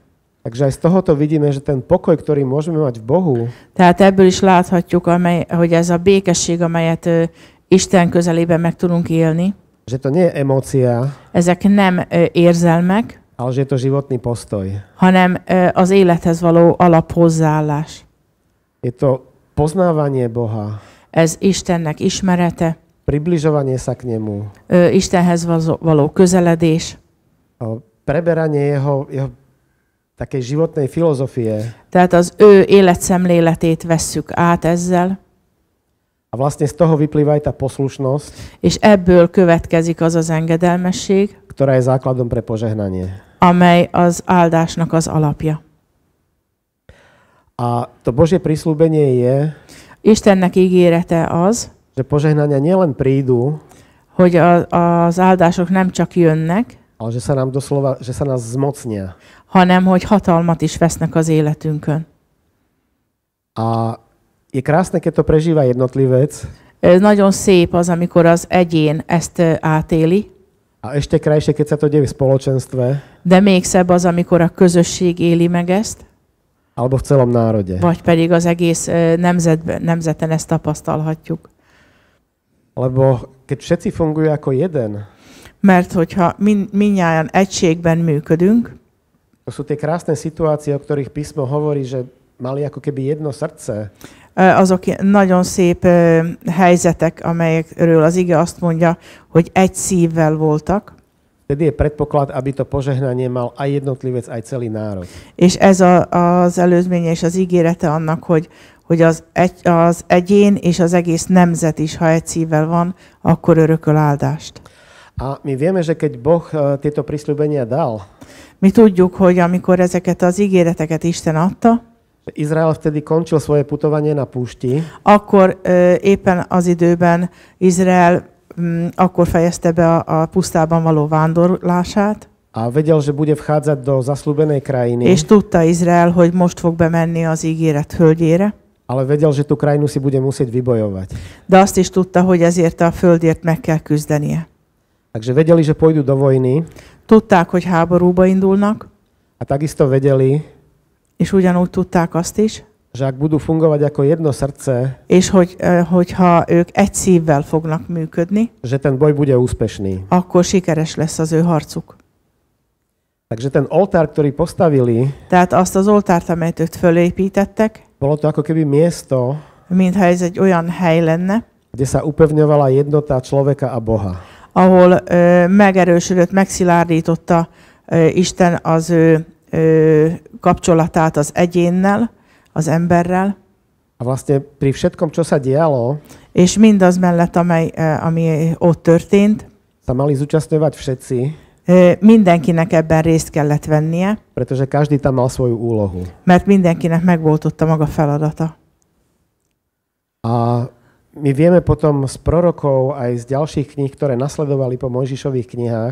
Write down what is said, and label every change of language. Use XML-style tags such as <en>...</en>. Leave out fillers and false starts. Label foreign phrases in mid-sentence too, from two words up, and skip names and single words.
<sk>takže aj z tohoto vidíme, že ten pokoj, ktorý môžeme mať v Bohu,</sk> <hu>Tehát ebből is láthatjuk, hogy ez a békesség, amelyet Isten közelében meg tudunk élni,</hu> <sk>že to nie je emócia,</sk> <hu>ezek nem érzelmek,</hu> <sk>ale že je to životný postoj.</sk> <hu>hanem az élethez való alaphozzáállás.</hu> <sk>Je to poznávanie Boha,</sk> <hu>Ez Istennek ismerete,</hu> <sk>približovanie sa k nemu,</sk> <hu>Istenhez való közeledés,</hu> <sk>preberanie jeho takej životnej filozofie.</sk> <hu>tehát az ő életszemléletét vesszük át ezzel,</hu> <sk>A vlastne z toho vyplýva aj tá poslušnosť,</sk> <hu>és ebből következik az az engedelmesség,</hu> <sk>ktorá je základom pre požehnanie.</sk> <hu>amely az áldásnak az alapja.</hu> <sk>A to Božie prisľúbenie je,</sk> <hu>Istennek ígérete az,</hu> <sk>že požehnania nielen prídu,</sk> <hu>hogy az áldások nem csak jönnek,</hu> <sk>ale že sa nám doslova, že sa nás zmocnia.</sk> <hu>hanem hogy hatalmat is vesznek az életünkön.</hu> <sk>A je krásne, keď to prežíva jednotlivec,</sk> <hu>Nagyon szép az, amikor az egyén ezt átéli,</hu> <sk>a ešte krajšie, keď sa to deje v spoločenstve</sk> <hu>de még szebb az, amikor a közösség éli meg ezt,</hu> <sk>alebo v celom národe.</sk> <hu>vagy pedig az egész nemzeten ezt tapasztalhatjuk.</hu> <sk>Lebo keď všetci fungujú ako jeden,</sk> <hu>Mert hogyha mindnyájan egységben működünk,</hu> <sk>to sú tie krásne situácie, o ktorých písmo hovorí, že mali ako keby jedno srdce.</sk> <hu>azok nagyon szép helyzetek, amelyekről az ige azt mondja, hogy egy szívvel voltak,</hu> <sk>Vtedy je predpoklad, aby to požehnanie mal aj jednotlivec, aj celý národ.</sk> <hu>és ez az előzménye és az ígérete annak, hogy az egyén és az egész nemzet is, ha egy szívvel van, akkor örököl áldást.</hu> <sk>A my vieme, že keď Boh tieto prisľúbenia dal,</sk> <hu>Mi tudjuk, hogy amikor ezeket az ígéreteket Isten adta,</hu> <sk>Izrael vtedy končil svoje putovanie na púšti</sk> <hu>akkor éppen az időben Izrael akkor fejezte be a pusztában való vándorlását,</hu> <sk>a vedel, že bude vchádzať do zasľúbenej krajiny,</sk> <hu>és tudta Izrael, hogy most fog bemenni az ígéret földjére,</hu> <sk>ale vedel, že tú krajinu si bude musieť vybojovať.</sk> <hu>de azt is tudta, hogy ezért a földért meg kell küzdenie.</hu> <sk>Takže vedeli, že pôjdu do vojny</sk> <hu>Tudták, hogy háborúba indulnak,</hu> <sk>a takisto vedeli,</sk> <hu>és ugyanúgy tudták azt is,</hu> <sk>že ak budú fungovať ako jedno srdce,</sk> <hu>és hogyha ők egy szívvel fognak működni,</hu> <sk>že ten boj bude úspešný.</sk> <hu>akkor sikeres lesz az ő harcuk.</hu> <sk>Takže ten oltár, ktorý postavili,</sk> <hu>Tehát azt az oltárt, amelyet ők fölépítettek,</hu> <sk>bolo to ako keby miesto,</sk> <hu>mintha ez egy olyan hely lenne,</hu> <sk>kde sa upevňovala jednota človeka a Boha.</sk> <hu>ahol megerősödött, megszilárdította Isten az ő kapcsolatát az egyénnel, az emberrel,</hu> <sk>A vlastne pri všetkom, čo sa dialo,</sk> <hu>és mindaz mellett, ami ott történt,</hu> <sk>sa mali zúčastňovať všetci,</sk> <hu>mindenkinek ebben részt kellett vennie,</hu> <sk>pretože každý tam mal svoju úlohu.</sk> <hu>mert mindenkinek megvolt ott a maga feladata.</hu> <sk>A my vieme potom z prorokov aj z ďalších kníh, ktoré nasledovali po Mojžišových knihách,</sk>